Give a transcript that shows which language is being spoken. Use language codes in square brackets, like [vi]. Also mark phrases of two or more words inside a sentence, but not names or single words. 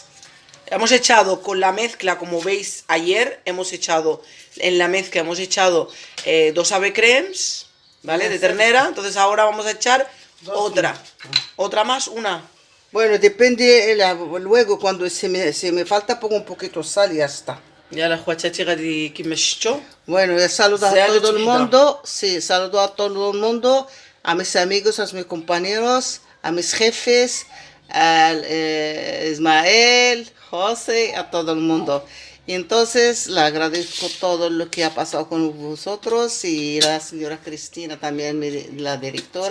[es] Hemos echado con la mezcla, como veis ayer, en la mezcla hemos echado 2 ave cremes, ¿vale? De ternera. Entonces ahora vamos a echar otra más, una. Bueno, depende, luego cuando se me falta pongo un poquito de sal y ya está. Ya la huachachi [ar] غادي كيما شفتوا. [es] Bueno, saludo a Zaidat todo el Wahida. mundo, sí, saludo a todo el mundo, a mis amigos, a mis compañeros, a mis jefes, a Ismael, José, a todo el mundo. Y entonces le agradezco todo lo que ha pasado con vosotros y la señora Cristina también, la directora.